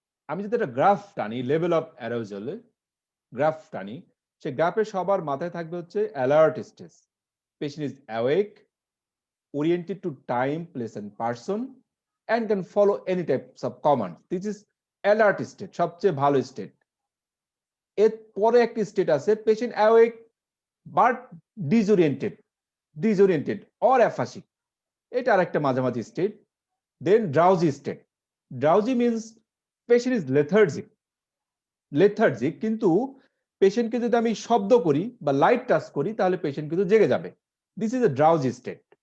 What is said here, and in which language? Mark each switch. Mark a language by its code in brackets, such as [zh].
[bn] আমি যদি একটা গ্রাফ টানি, লেভেল অফ অ্যারোজাল গ্রাফ টানি, সেই গ্রাফের সবার মাথায় থাকবে হচ্ছে alert stage, [en] Patient is awake, oriented to time, place, and person, and can follow any types of command. This is alert state, [bn] সবচেয়ে ভালো স্টেট। এর পরে একটি স্টেট আছে patient awake but disoriented or অ্যাফাসিক, এটা আরেকটা মাঝামাঝি state. Then drowsy state, drowsy means patient is lethargic, কিন্তু পেশেন্টকে যদি আমি শব্দ করি বা লাইট টাচ করি তাহলে পেশেন্ট কিন্তু জেগে যাবে, [en] This is a drowsy state.